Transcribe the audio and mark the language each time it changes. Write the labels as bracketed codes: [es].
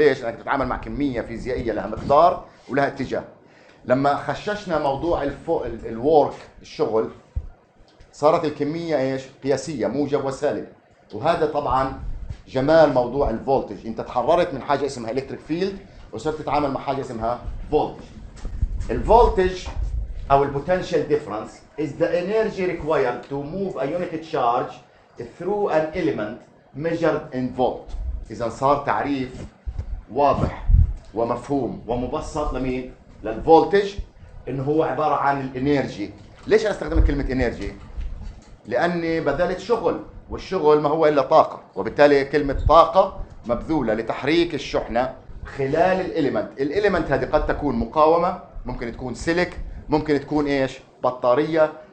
[ar] ليش؟ لأنك بتتعامل مع كمية فيزيائية لها مقدار ولها اتجاه. لما خششنا موضوع الورك الشغل صارت الكمية ايش؟ قياسية، موجب وسالب. وهذا طبعا جمال موضوع الفولتج. انت تحررت من حاجة اسمها الكتريك فيلد وصرت تتعامل مع حاجة اسمها فولتج. [en] الفولتج او البوتنشال difference is the energy required to move a unit charge through an element measured in volt. [ar] اذا صار تعريف واضح ومفهوم ومبسط لمين؟ للفولتج، انه هو عباره عن الانرجي. ليش انا استخدمت كلمه انرجي؟ لاني بذلت شغل، والشغل ما هو الا طاقه، وبالتالي كلمه طاقه مبذوله لتحريك الشحنه خلال الاليمنت هذه قد تكون مقاومه، ممكن تكون سلك، ممكن تكون ايش؟ بطاريه.